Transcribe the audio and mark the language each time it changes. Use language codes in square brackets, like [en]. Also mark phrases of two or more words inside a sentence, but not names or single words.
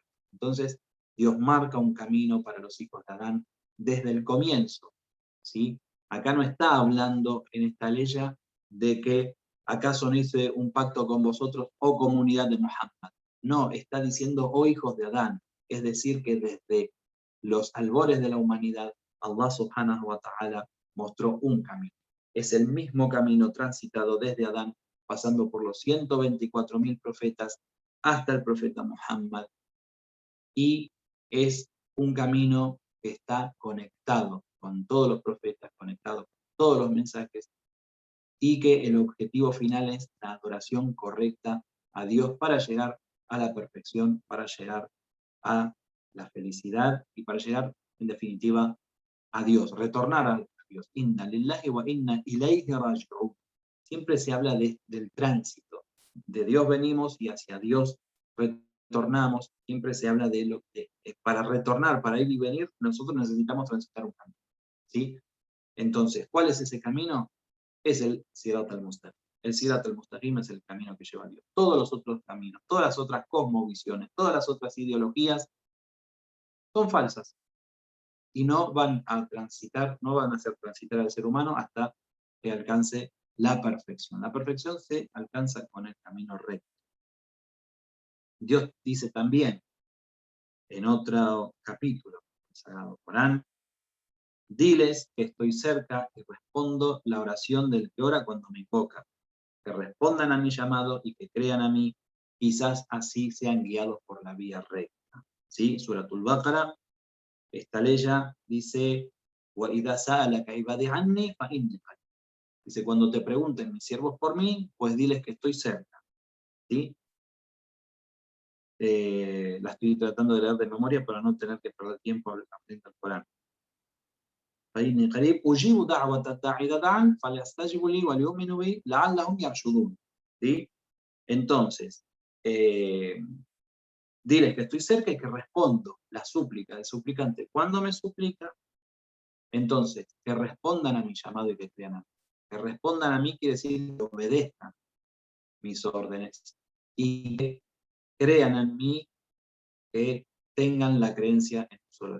[es] Entonces, Dios marca un camino para los hijos de Adán desde el comienzo, ¿sí? Acá no está hablando en esta ley de que acaso no hice un pacto con vosotros, oh comunidad de Muhammad. No, está diciendo, oh hijos de Adán. Es decir, que desde los albores de la humanidad, Allah [ar] سبحانه وتعالى [es] mostró un camino. Es el mismo camino transitado desde Adán, pasando por los 124.000 profetas hasta el profeta Muhammad. Y es un camino que está conectado con todos los profetas, conectado con todos los mensajes, y que el objetivo final es la adoración correcta a Dios para llegar a la perfección, para llegar a la felicidad y para llegar, en definitiva, a Dios, retornar a Dios. [ar] إنا لله وإنا إليه راجعون. [es] Siempre se habla del tránsito. De Dios venimos y hacia Dios retornamos. Siempre se habla de lo que para retornar, para ir y venir, nosotros necesitamos transitar un camino, ¿sí? Entonces, ¿cuál es ese camino? Es el [ar] صراط المستقيم. [es] El [ar] صراط المستقيم [es] es el camino que lleva a Dios. Todos los otros caminos, todas las otras cosmovisiones, todas las otras ideologías son falsas y no van a transitar, no van a hacer transitar al ser humano hasta que alcance la perfección. La perfección se alcanza con el camino recto. Dios dice también en otro capítulo del Sagrado Corán: diles que estoy cerca y respondo la oración del que ora cuando me invoca. Que respondan a mi llamado y que crean a mí, quizás así sean guiados por la vía recta. ¿Sí? Suratul Baqara, esta leya dice: [ar] وَإِذَا سَأَلَكَ عِبَادِي عَنِّي فَإِنِّي قَرِيبٌ. [es] Dice: cuando te pregunten mis siervos por mí, pues diles que estoy cerca. ¿Sí? La estoy tratando de leer de memoria para no tener que perder tiempo aprendiendo el Corán. [ar] فإني قريب أجيب دعوة الداعي إذا دعان فليستجيبوا لي وليؤمنوا بي لعلهم يرشدون. [es] ¿Sí? Entonces, diles que estoy cerca y que respondo la súplica del suplicante cuando me suplica. Entonces, que respondan a mi llamado y que crean a mí. Que respondan a mí quiere decir que obedezcan mis órdenes y que crean en mí, que tengan la creencia en solo.